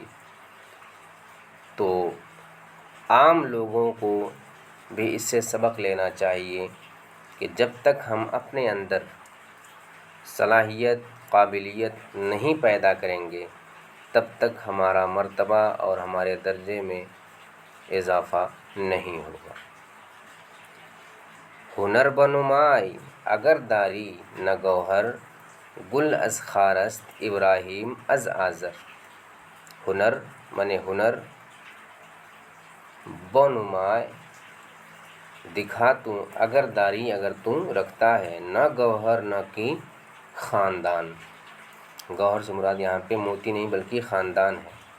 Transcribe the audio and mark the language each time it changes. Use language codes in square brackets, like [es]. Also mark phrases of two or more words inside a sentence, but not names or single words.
[ur] تو عام لوگوں کو بھی اس سے سبق لینا چاہیے کہ جب تک ہم اپنے اندر صلاحیت قابلیت نہیں پیدا کریں گے تب تک ہمارا مرتبہ اور ہمارے درجے میں اضافہ نہیں ہوگا۔ [fa] ہنر بنمائی اگر داری نہ گوہر، گل از خارست ابراہیم از آذر۔ [ur] ہنر منے ہنر، بنمائے دکھا تو، [fa] اگر داری [ur] اگر تو رکھتا ہے، [fa] نہ گوہر [ur] نہ کی خاندان، گوہر سے مراد یہاں پہ موتی نہیں بلکہ خاندان ہے۔